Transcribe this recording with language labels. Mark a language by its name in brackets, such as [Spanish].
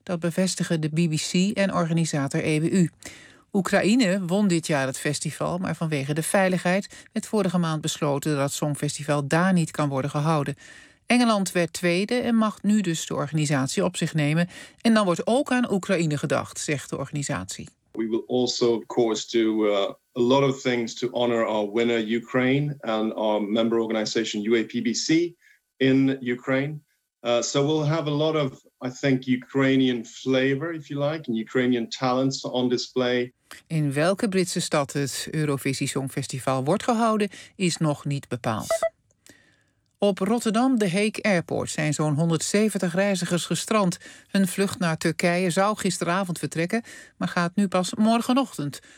[Dutch] Dat bevestigen de BBC en organisator EBU. Oekraïne won dit jaar het festival, maar vanwege de veiligheid werd vorige maand besloten dat het Songfestival daar niet kan worden gehouden. Engeland werd tweede en mag nu dus de organisatie op zich nemen. En dan wordt ook aan Oekraïne gedacht, zegt de organisatie. [English] We will also, of course, do a lot of things to honor our winner Ukraine and our member organization UAPBC in Ukraine. So we'll have a lot of, I think, Ukrainian flavor, if you like, and Ukrainian talents on display. [Dutch] In welke Britse stad het Eurovisie Songfestival wordt gehouden, is nog niet bepaald. Op Rotterdam, de Hague Airport, zijn zo'n 170 reizigers gestrand. Hun vlucht naar Turkije zou gisteravond vertrekken, maar gaat nu pas morgenochtend.